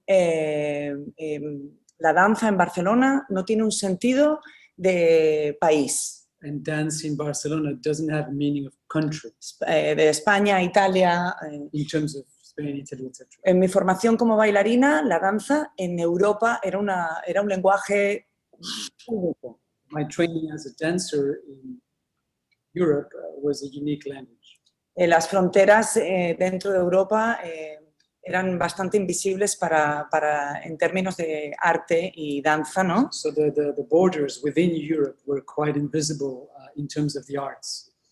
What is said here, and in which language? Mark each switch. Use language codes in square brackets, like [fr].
[es] La danza en Barcelona no tiene un sentido de país. [en] And dance in Barcelona doesn't have a meaning of country. [es] De España, Italia. [en] In terms of Spain, Italy, etc. [es] En mi formación como bailarina, la danza en Europa era un lenguaje único. [en] My training as a dancer in Europe was a unique language. [es] Las fronteras dentro de Europa eran bastante invisibles en términos de arte y danza, ¿no? [en] So the borders within Europe were quite invisible in terms of the arts.